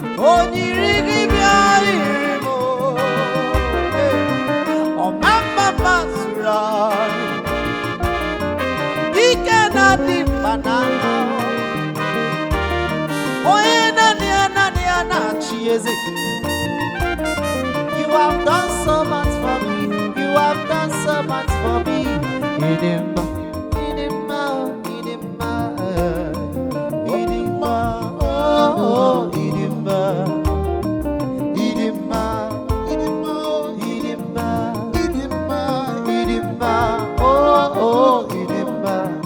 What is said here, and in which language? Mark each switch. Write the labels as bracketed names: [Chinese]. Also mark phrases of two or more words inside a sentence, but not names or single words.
[Igbo] O nyiri gị bịa yiri m, o. Ọ ma mma mma zuru anyị. Ike na-adị mkpa n'agha. Onye naanị ya, naanị ya na-achị eze. [English] You have done so much for me. You have done so much for me. [Igbo] Ị dị mma, ị dị mma, ị dị mma. mma, eh, ịdị mma, oh, ịdị mma. Ịdị mma, ịdị mma, oh, ịdị mma. Ịdị mma, ịdị mma, oh, oh, ịdị mma.